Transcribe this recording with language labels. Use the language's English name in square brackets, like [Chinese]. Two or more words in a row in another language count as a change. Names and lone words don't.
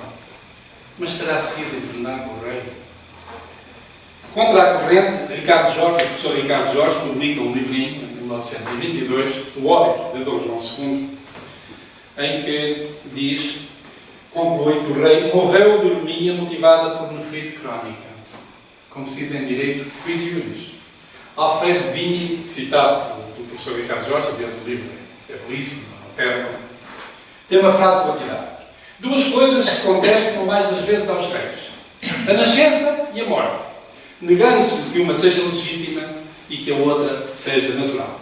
[Portuguese] Mas terá sido envenenado o rei? Contra a corrente, Ricardo Jorge, o professor Ricardo Jorge, publica um livrinho, em 1922, O Óbito de Dom João II, em que diz, conclui que o rei morreu de anemia motivada por nefrite crónica. Como se diz em direito, [Latin] quid iuris. [Portuguese] Alfredo Vigny, citado pelo professor Ricardo Jorge, aliás o livro é belíssimo, tem uma frase lapidar. 2 coisas se contestam mais das vezes aos reis. A nascença e a morte. Negando-se que uma seja legítima e que a outra seja natural.